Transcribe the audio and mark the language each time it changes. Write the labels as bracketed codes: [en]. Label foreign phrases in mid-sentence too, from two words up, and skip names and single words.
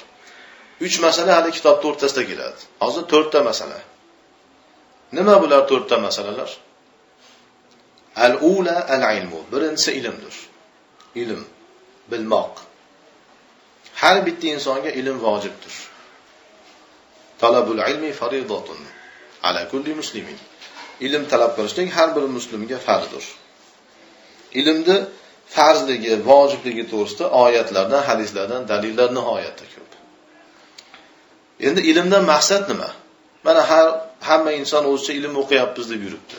[uz] 3 masala hali kitobda o'rtasida keladi. Hozir 4 ta masala. Nima bular 4 ta masalalar? [ar] الأولى العلم. [uz] Birinchisi ilmdir. Ilm, bilmoq. Har bitta insonga ilm vojibdir. [ar] طلب العلم فريضة على كل مسلم. [uz] Ilm talab qilishlik har bir musulmonga farzdir. Ilmni farzligi, vojibligi to'g'risida oyatlardan, hadislardan dalillar nihoyatda ko'p. Endi ilmdan maqsad nima? Mana hamma inson o'zicha ilm o'qiyapmiz deb yuribdi.